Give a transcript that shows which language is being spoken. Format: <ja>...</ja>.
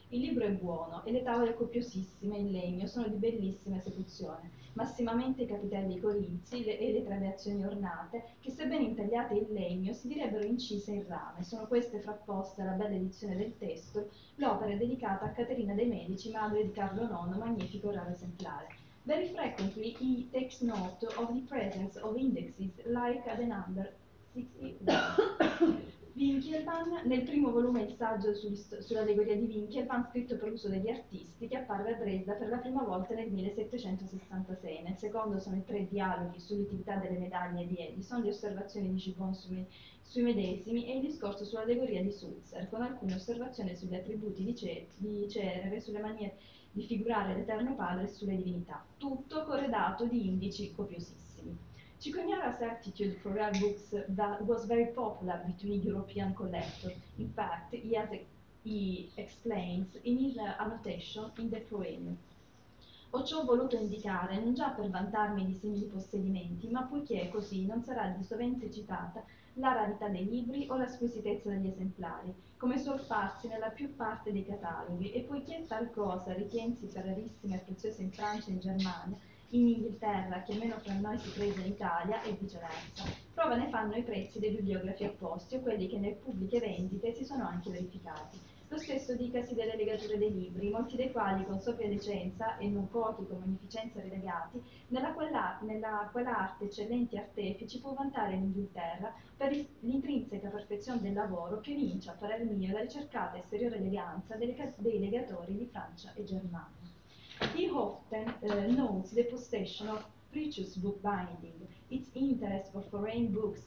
<it>Il libro è buono e le tavole copiosissime in legno sono di bellissima esecuzione, massimamente i capitelli corinzi e le trabeazioni ornate, che sebbene intagliate in legno si direbbero incise in rame. Sono queste frapposte alla bella edizione del testo. L'opera è dedicata a Caterina de' Medici, madre di Carlo IX, magnifico raro esemplare.</it> <en>Very frequently he takes note of the presence of indexes like the number 61.</en> <it>Winkelmann, nel primo volume il saggio sull'allegoria di Winkelmann, scritto per uso degli artisti, che apparve a Dresda per la prima volta nel 1766. Nel secondo sono i 3 dialoghi sull'utilità delle medaglie di Edison, le osservazioni di Gibbon sui medesimi e il discorso sull'allegoria di Sulzer, con alcune osservazioni sugli attributi di Cerere, sulle maniere di figurare l'Eterno Padre e sulle divinità. Tutto corredato di indici copiosissimi.</it> <en>Cicognara's attitude for rare books was very popular between European collectors. In fact, he explains in his annotation in the poem.</en> <it>Ho ciò voluto indicare non già per vantarmi di simili possedimenti, ma poiché così non sarà di sovente citata la rarità dei libri o la squisitezza degli esemplari, come suol farsi nella più parte dei cataloghi, e poiché tal cosa ritiensi per rarissima e preziosa in Francia e in Germania, in Inghilterra, che meno fra noi si presa in Italia e viceversa. Prova ne fanno i prezzi dei bibliografi opposti o quelli che nelle pubbliche vendite si sono anche verificati. Lo stesso dicasi delle legature dei libri, molti dei quali con sopria licenza e non pochi con magnificenza relegati, nella quella arte eccellenti artefici può vantare l'Inghilterra per l'intrinseca perfezione del lavoro che evincia, a parer mio, la ricercata esteriore eleganza dei legatori di Francia e Germania.</it> <en>He often notes the possession of precious book binding, its interest for foreign books.</en>